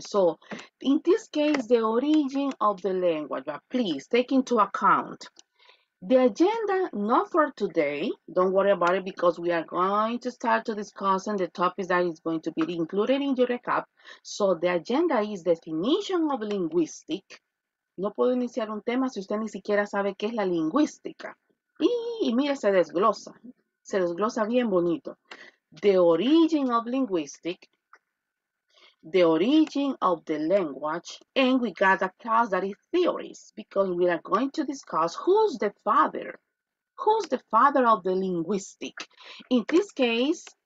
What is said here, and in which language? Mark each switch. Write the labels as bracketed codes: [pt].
[en] So, in this case, the origin of the language, but please take into account the agenda, not for today. Don't worry about it, because we are going to start to discussing the topics that is going to be included in your recap. So the agenda is definition of linguistic. [es] No puedo iniciar un tema si usted ni siquiera sabe qué es la lingüística. Y mire, se desglosa bien bonito. [en] The origin of linguistic, the origin of the language, and we got a class that is theories, because we are going to discuss who's the father of the linguistic. In this case,